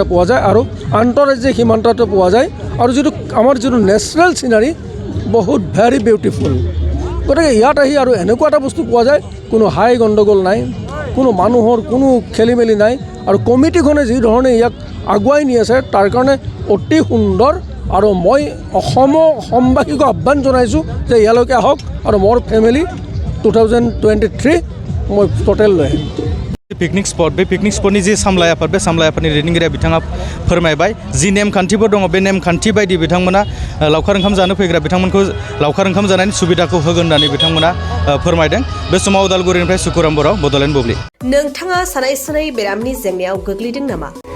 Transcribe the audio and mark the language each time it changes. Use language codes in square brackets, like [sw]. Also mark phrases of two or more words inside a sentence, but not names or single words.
[as] পোৱা যায় আৰু আন্তঃৰাজ্যিক সীমান্ত এটা পোৱা যায় আৰু আমাৰ যিটো [en] natural scenery [as] বহুত [en] very beautiful [as] গতিকে ইয়াত আহি আৰু এনেকুৱা এটা বস্তু পোৱা যায় কোনো হাই গণ্ডগোল নাই কোনো মানুহৰ কোনো খেলি মেলি নাই আৰু কমিটিখনে যি ধৰণে ইয়াক আগুৱাই নি আছে তাৰ কাৰণে অতি সুন্দৰ আৰু মই অসমবাসীক আহ্বান জনাইছোঁ যে ইয়ালৈকে আহক আৰু মোৰ ফেমিলি 2023 মই टटेल লৈ আহিম। [en] picnic spot [brx] बे [en] picnic spot [brx] जे सामलाय आफाद बे सामलाय आफादनि दैदेनगिरिया बिथाङा फोरमायबाय जि नेमखान्थिफोर दङ बे नेमखान्थि बायदि बिथांमोना लावखार ओंखाम जानो फैग्रा बिथांमोनखौ लावखार ओंखाम जानायनि सुबिदाखौ होगोन होननानै बिथांमोना फोरमायदों। बे समाव उदालगुरिनिफ्राय सुकुराम बर' बड'लेण्ड बुब्लि। नोंथाङा सानाय सुनाय बेरामनि जेंनायाव गोग्लैदों नामा?